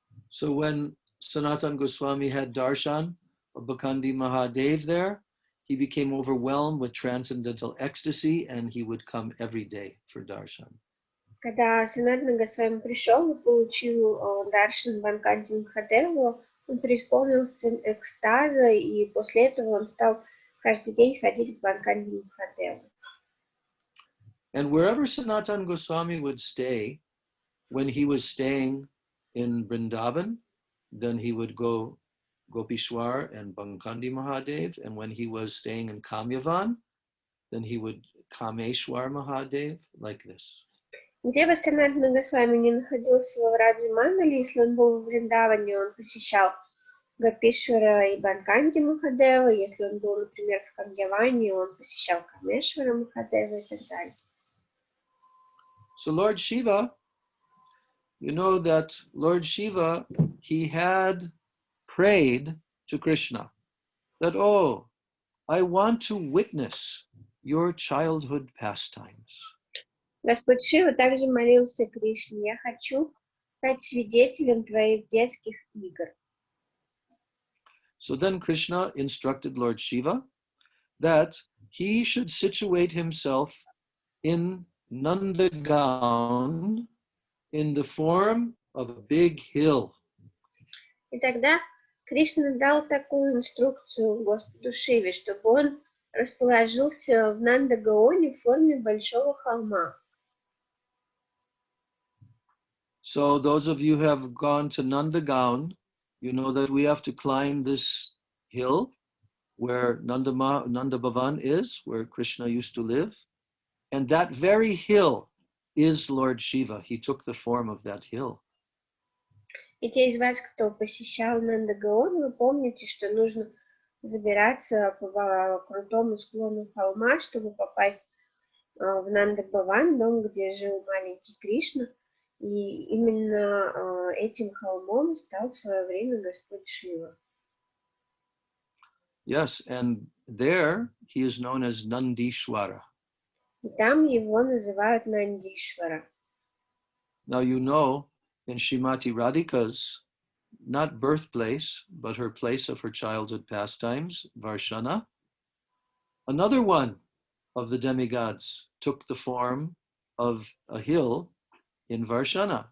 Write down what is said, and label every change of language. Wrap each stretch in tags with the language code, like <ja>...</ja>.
<en>So when Sanatana Goswami had darshan of Bankandi Mahadev there, he became overwhelmed with transcendental ecstasy and he would come every day for darshan.</en> <ru>Когда Санатана Госвами пришел и получил даршан Банканди Махадеву, он преисполнился экстаза, и после этого он стал каждый день ходить к Банканди Махадеву.</ru> <en>And wherever Sanatana Goswami would stay, when he was staying in Vrindavan, then he would go Gopishwar and Bankandi Mahadev, and when he was staying in Kamyavan, then he would Kameshwar Mahadev, like this.</en> <ru>Где бы Санатана Госвами не находился во Враджа-мандале, если он был в Вриндаване, он посещал Гопишвара и Банканди Махадева, если он был, например, в Камьяване, он посещал Камешвара Махадева и так далее.</ru> <en>So Lord Shiva, you know that Lord Shiva, he had prayed to Krishna that, oh, I want to witness your childhood pastimes.</en> <ru>Господь Шива также молился Кришне: я хочу стать свидетелем твоих детских игр.</ru> <en>So then Krishna instructed Lord Shiva that he should situate himself in Nandagaon in the form of a big hill.</en> <ru>И тогда Кришна дал такую инструкцию Господу Шиве, чтобы он расположился в Нандагаоне в форме большого холма.</ru> <en>So those of you who have gone to Nandagaon, you know that we have to climb this hill where Nanda Bhavan is, where Krishna used to live. And that very hill is Lord Shiva. He took the form of that hill.</en> <ru>И те из вас, кто посещал Нандагаон, вы помните, что нужно забираться по крутому склону холма, чтобы попасть в Нанда-Бхаван, дом, где жил маленький Кришна. И именно этим холмом стал в свое время Господь Шива.</ru> <en>Yes, and there he is known as Nandishwara.</en> <ru>И там его называют Нандишвара.</ru> <en>Now you know, in Srimati Radhika's not birthplace, but her place of her childhood pastimes, Varshana, another one of the demigods took the form of a hill in Varshana.</en>